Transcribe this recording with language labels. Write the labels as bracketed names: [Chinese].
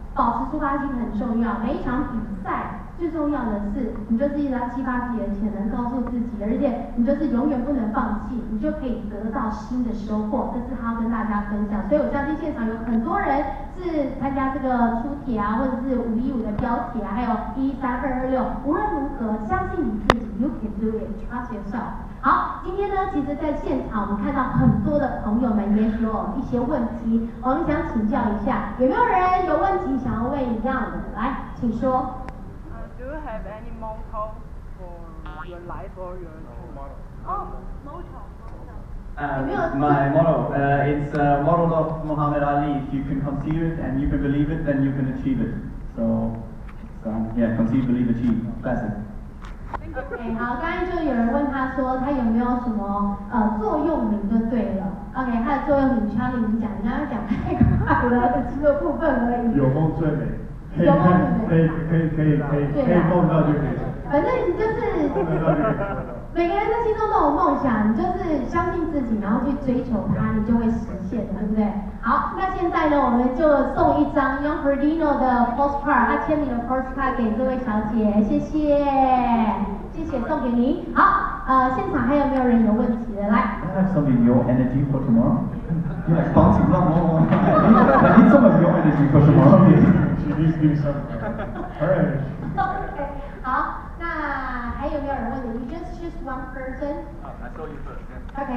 [Chinese] 保持出发心很重要，每一场比赛最重要的是你就是一直要激发自己的潜能，告诉自己，而且你就是永远不能放弃，你就可以得到新的收获，这是他要跟大家分享。所以我相信现场有很多人是参加这个出铁啊，或者是515的标铁啊，还有13226，无论如何相信你自己 ， [English] You can do it， trust yourself。 [Chinese] 好，今天呢，其实在现场我们看到很多的朋友们也许有一些问题，我们想请教一下，有没有人有问题想要问一样的？来，请说。 [English] Do you have any motto for your life or your motto? Oh, motto. My motto, it's a motto of Muhammad Ali. If you can conceive it and you can believe it, then you can achieve it. So yeah, conceive, believe, achieve. Classic. [Chinese] OK， 好，刚才就有人问他说他有没有什么座右铭就对了。 OK， 他的座右铭，Charlie你讲，你刚刚讲太快了，只是个部分而已。有梦最美。可以梦到就可以。反正你就是每个人的心中都有梦想，你就是相信自己，然后去追求它，你就会实现，对不对？好，那现在呢，我们就送一张用 Frodeno 的 postcard， 他签名的 postcard 给这位小姐，谢谢，谢谢，送给您。好，现场还有没有人有问题的？来。 [English] I have some of your energy for tomorrow. You like bouncing around more. I need some of your energy for tomorrow. She needs to do something. Alright. [Chinese] OK， 好，那还有没有人问你 ？ [English] You just choose one person. I saw you first. Yeah. OK。